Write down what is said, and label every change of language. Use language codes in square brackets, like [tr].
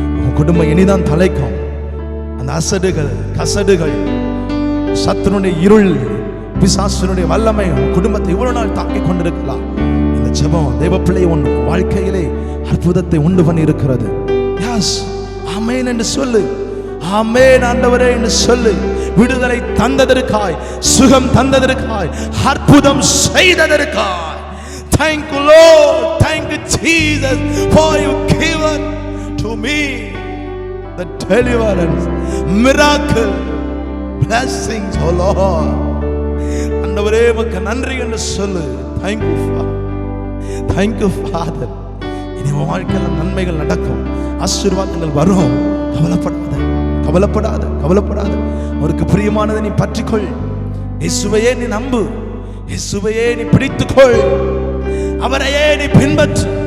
[ta] உன் குடும்பம் இனிதான் தலைக்கும். அந்த அசடுகள், கசடுகள், சத்துருடைய இருள், பிசாசுனுடைய வல்லமை உன் குடும்பத்தை இவ்வளவு நாள் தாக்கிக் கொண்டிருக்கலாம். இந்த ஜெபம் தேவ பிள்ளை உன் வாழ்க்கையிலே அற்புதத்தை உண்டு பண்ணி இருக்கிறது. எஸ், ஆமென் என்று சொல்லு. ஆமென் ஆண்டவரே என்று சொல்லு. விடுதலை தந்ததற்காய், சுகம் தந்ததற்காய், அற்புதம் செய்ததற்காய் [en] thank you Lord, thank you Jesus for you given to me the deliverance, miracle, blessings, oh Lord. [ta] ஆண்டவரே உமக்கு நன்றி என்று சொல்லு. [en] thank you Father, thank you Father. [ta] இனி உன் வாழ்க்கையில் நன்மைகள் நடக்கும், ஆசீர்வாதங்கள் வரும். கவலைப்படாத, கவலைப்படாத, கவலைப்படாத. அவருக்கு பிரியமானதை நீ பற்றிக்கொள். இயேசுவையே நீ நம்பு, இயேசுவையே நீ பிடித்துக்கொள், அவரையே நீ பின்பற்று.